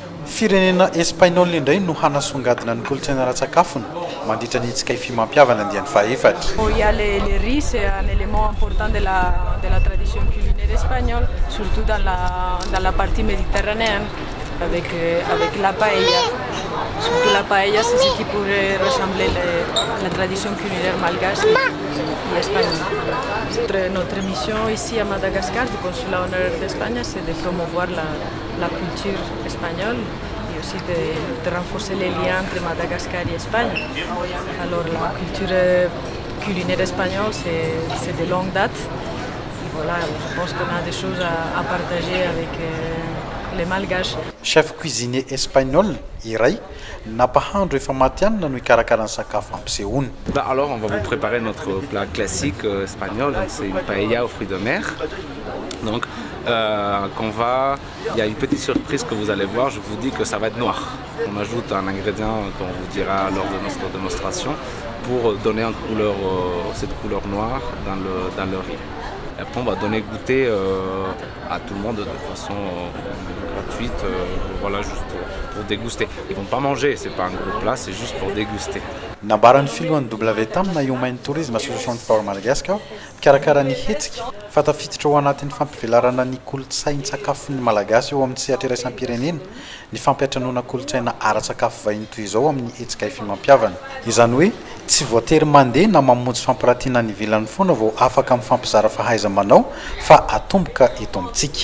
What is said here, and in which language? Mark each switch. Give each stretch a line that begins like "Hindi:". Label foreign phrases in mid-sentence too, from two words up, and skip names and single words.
Malagasy: Firenena Espagnol indray no hanasongadina ny kolontsaina ara-tsakafony mandritra ny hetsika ifimampiavana andiany faefatra.
French: Il y a les riz, c'est un élément important de la tradition culinaire espagnole, surtout dans la partie méditerranéenne, avec la paella. Surtout la paella, c'est ce qui pourrait ressembler la tradition culinaire malgache et espagnole. Notre mission ici à Madagascar, du consulat honoraire d'Espagne, c'est de promouvoir la culture espagnole et aussi de renforcer les liens entre Madagascar et Espagne. Alors la culture culinaire espagnole, c'est de longue date. Et voilà, je pense qu'on a des choses à partager avec les Malgaches.
Malagasy: Chef cuisinier espagnol iray napahandro efa matianina no ikarakara ny sakafo ampisehoany.
French: Alors on va vous préparer notre plat classique espagnol, c'est une paella aux fruits de mer. Donc il y a une petite surprise que vous allez voir, je vous dis que ça va être noir. On ajoute un ingrédient qu'on vous dira lors de notre démonstration pour donner cette couleur noire dans le riz. Et après on va donner goûter à tout le monde de façon gratuite, voilà, juste pour déguster. Ils vont pas manger, c'est pas un gros plat, c'est juste pour déguster.
Malagasy: Nambaran'ny filohan'ny WTAM na Human Tourism Association for Madagascar mikarakara ny hetsika fa tafiditra ao anatin'ny fampivelarana ny kolontsain'ny sakafon'ny malagasy eo amin'ny sehatra iraisam-pirenena ny fampiatranoana kolontsaina ara-tsakafo vahiny toy izao amin'ny hetsika ifimampiavana. Izany hoe tsy voatery mandeha na mamonjy fampirantiana ny ivelany foana vao afaka amin'ny fampizara fahaiza-manao fa atomboka eto amintsika.